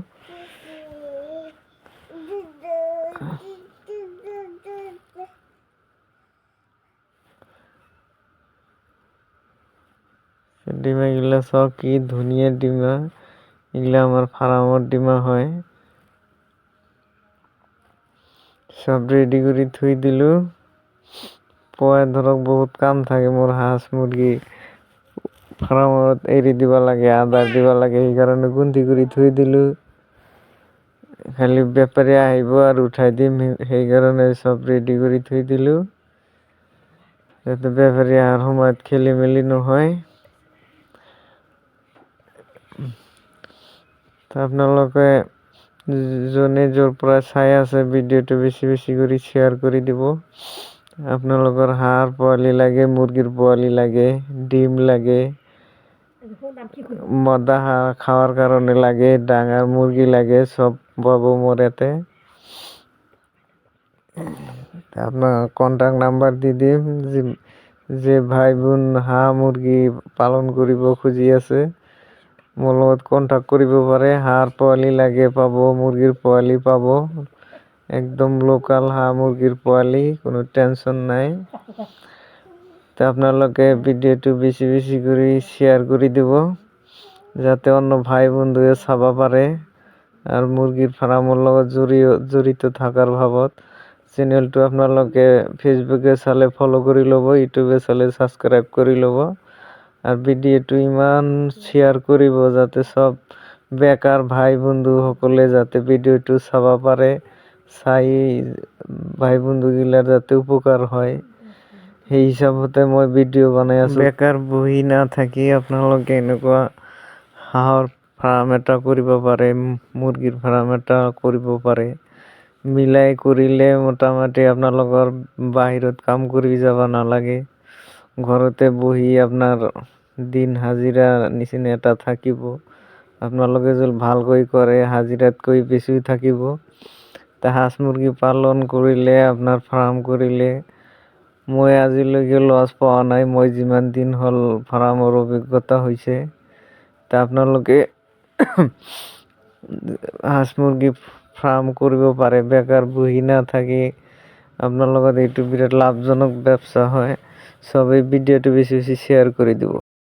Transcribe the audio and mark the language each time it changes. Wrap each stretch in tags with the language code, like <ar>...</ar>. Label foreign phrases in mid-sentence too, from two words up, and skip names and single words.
<as>ডিমা এগুলা সব কি ধুনিয়া ডিমা, এগুলা আমার ফার্মর ডিমা হয়। সব রেডি করে থুই দিলু। পুয়াই ধরক বহুত কাম থাকে মোর, হাঁস মুরগি ফার্মত এরি দিবা লাগে, আদার দিবা লাগে, এই কারণে গুন্তি করে থুই দিলু। খালি ব্যাপারে আইব আর উঠাই দিম, সেই কারণে সব রেডি করে থুই দিলু যাতে ব্যাপারে আর সময়ত খেলি মেলি নহয়। আপনালোকে জনে জোর পৰা চাই আছে ভিডিওটো বেছি বেছি করে শেয়ার করে দিব। আপনালোকৰ হাঁহৰ পোৱালি লাগে, মুরগির পোৱালি লাগে, ডিম লাগে, মদা হাঁহ খাওয়ার কারণে লাগে, ডাঙার মুরগি লাগে, সব পাবো মোর এতে। আপনার কন্টাক্ট নাম্বার দি দিম। যে ভাই বোন হাঁহ মুরগি পালন করিব খুঁজি আছে, মোর লগত কন্টাক্ট করিব পারে। হাঁহর পোৱালি লাগে পাব, মুরগির পোৱালি পাব, একদম লোকাল হাঁহ মুরগির পোৱালি, কোনো টেনশন নাই। তো আপনালোকে ভিডিওটো বেশি বেশি করে শেয়ার করে দিব যাতে অন্য ভাই বন্ধুয়ে চাবা পারে। আর মুরগির ফার্মের লগত জড়িত থাকার ভাবত চ্যানেলটো আপনালোকে ফেসবুকে চালে ফলো করে লব, ইউটিউবে চালে সাবস্ক্রাইব করে লব। আর ভিডিওটো ইমান শেয়ার করিব যাতে সব বেকার ভাই বন্ধু সকলে যাতে ভিডিওটো চাবা পারে, চাই ভাই বন্ধু গিলার যাতে উপকার হয়, সেই হিসাবতে মই ভিডিও বনাই আছো। বেকার বহি না থাকি আপনালোকে এনেকুৱা হাঁহৰ ফার্ম এটা কৰিব পাৰে, মুরগির ফার্ম এটা কৰিব পাৰে। মিলাই কৰিলে মোটামুটি আপোনালোকৰ বাহিৰত কাম কৰি যাব নালাগে, ঘৰতে বহি আপনার দিন হাজিরা নিচিনা এটা থাকিব। আপনালোকে যদি ভালকৈ কৰে হাজিরাতকৈ বেছি থাকিব। তা হাঁস মুরগি পালন কৰিলে, আপনার ফার্ম কৰিলে মই আজিলৈকে লছ পোৱা নাই। মই যিমান দিন হল ফার্মৰ অভিজ্ঞতা হৈছে। তা আপনালোকে হাঁস মুরগি ফার্ম কৰিব পাৰে, বেকাৰ বহি না থাকি। আপনার লগত এইটো বিরাট লাভজনক ব্যবসা হয়। সবাই ভিডিওটো বেশি বেশি শেয়ার করে দিব।</as>